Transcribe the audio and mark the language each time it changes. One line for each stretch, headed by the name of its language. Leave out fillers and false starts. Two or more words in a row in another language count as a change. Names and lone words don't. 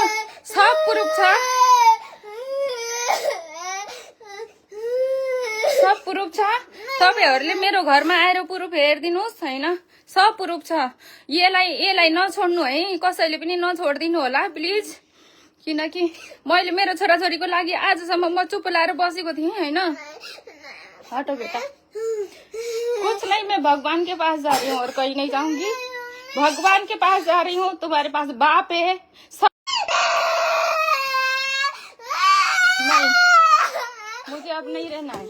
Nepali: सब प्रुफ छ, सब प्रुफ छ। तपाईहरुले मेरो घरमा आएर प्रुफ हेर्दिनुस् हैन। सब प्रुफ छ। यसलाई नछोड्नु है, कसैले पनि नछोड्दिनु होला प्लिज। किनकि मैले मेरो छोराछोरीको लागि आजसम्म म चुप लाएर बसेको थिएँ हैन।
Hindi: हटो बेटा, कुछ नहीं, मैं भगवान के पास जा रही हूँ और कहीं नहीं जाऊंगी। भगवान के पास जा रही हूँ। तुम्हारे पास बाप है नहीं, मुझे अब नहीं रहना है।